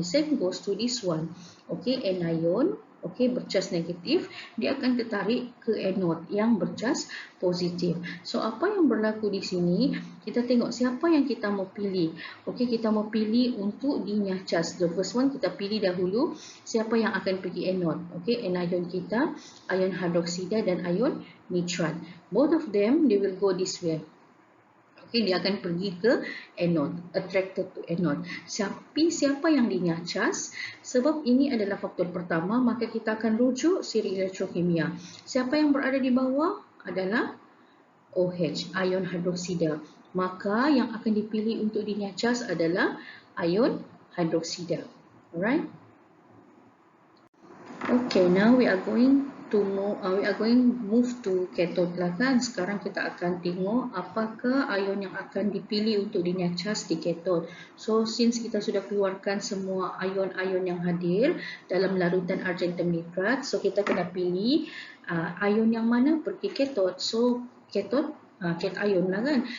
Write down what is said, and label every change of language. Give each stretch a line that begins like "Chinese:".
English: Same goes to this one.
Malay: Okey, anion bercas negatif, dia akan tertarik ke anode yang bercas positif. So apa yang berlaku di sini? Kita tengok siapa yang kita mau pilih. Okey, kita mau pilih untuk dinyacas.
English: The first one
Malay: kita pilih dahulu siapa yang akan pergi anode. Okey, anion kita, ion hidroksida dan ion nitrat.
English: Both of them they will go this way.
Malay: Okay, dia akan pergi ke anode,
English: attracted to anode.
Malay: Siapa yang dinyacas? Sebab ini adalah faktor pertama, maka kita akan rujuk siri elektrokimia. Siapa yang berada di bawah adalah OH, ion hidroksida. Maka yang akan dipilih untuk dinyacas adalah ion hidroksida.
English: Alright? Okay, now we are going to move to cathode
Malay: lah kan. Sekarang kita akan tengok apakah ion yang akan dipilih untuk dinyacas di cathode.
English: So since
Malay: kita sudah keluarkan semua ion-ion yang hadir dalam larutan argentum nitrat, so kita kena pilih ion yang mana pergi cathode. So cathode cation lah kan.